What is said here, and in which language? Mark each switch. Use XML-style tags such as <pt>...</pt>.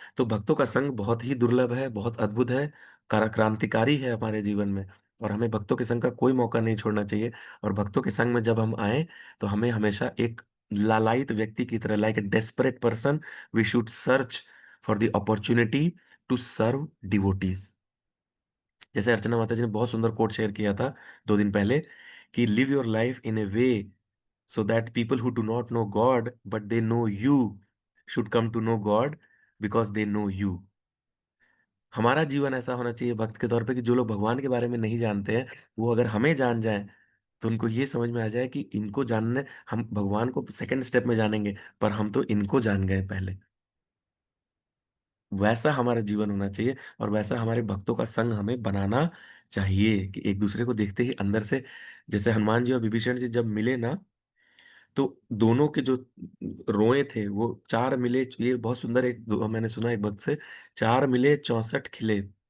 <hi>तो भक्तों का संग बहुत ही दुर्लभ है, बहुत अद्भुत है, क्रांतिकारी है हमारे जीवन में, और हमें भक्तों के संग का कोई मौका नहीं छोड़ना चाहिए। और भक्तों के संग में जब हम आए, तो हमें हमेशा एक लालायित व्यक्ति की तरह,</hi> <en>Like a desperate person, we should search for the opportunity to serve devotees.</en> <hi>जैसे अर्चना माता जी ने बहुत सुंदर कोट शेयर किया था 2 दिन पहले, कि</hi> <en>Live your life in a way so that people who do not know God but they know you should come to know God because they know you।</en> <hi>हमारा जीवन ऐसा होना चाहिए भक्त के तौर पे कि जो लोग भगवान के बारे में नहीं जानते हैं, वो अगर हमें जान जाएं, तो उनको ये समझ में आ जाए कि इनको जानने, हम भगवान को सेकंड स्टेप में जानेंगे, पर हम तो इनको जान गए पहले। वैसा हमारा जीवन होना चाहिए, और वैसा हमारे भक्तों का संग हमें बनाना चाहिए, कि एक दूसरे को देखते ही अंदर से, जैसे हनुमान जी और विभीषण जी जब मिले ना, तो दोनों के जो रोए थे वो चार मिले, ये बहुत सुंदर एक मैंने सुना एक भक्त से, चार मिले 64 खिले।</hi>